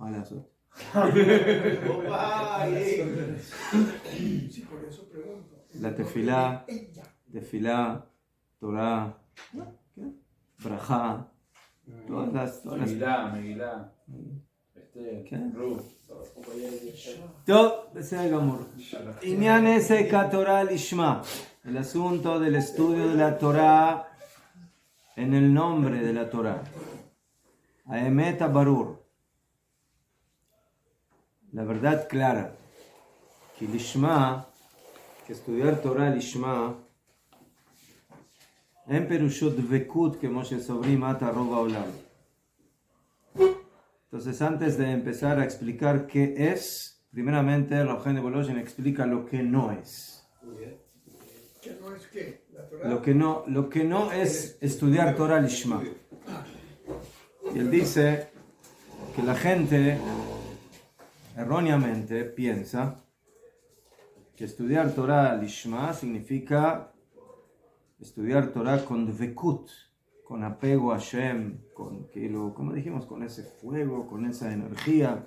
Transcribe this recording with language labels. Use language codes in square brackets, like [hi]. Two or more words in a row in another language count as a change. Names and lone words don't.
[es] sí, por eso pregunto. La tefilá, Torah, Brajá, todas las... Megilá. Ruth. Todo, [he] בסדר גמור. עניין עסק התורה לשמה. [es] El asunto del estudio de la Torah en el nombre de la Torah. [he] האמת ברור. [es] La verdad clara. [he] כי לשמה, [es] que estudiar Torah [he] לשמה, אין פירושו דבקות כמו שסוברים עתה רוב העולם. [es] Entonces, antes de empezar a explicar qué es, primeramente el Rav Chaim de Volozhin explica lo que no es. ¿Qué no es qué? ¿La Torah? Lo que no es estudiar [he] תורה לשמה. [es] Y él dice que la gente erróneamente piensa que estudiar [he] תורה לשמה [es] significa estudiar Torah con dvekut, con apego a Hashem, como dijimos, con ese fuego, con esa energía.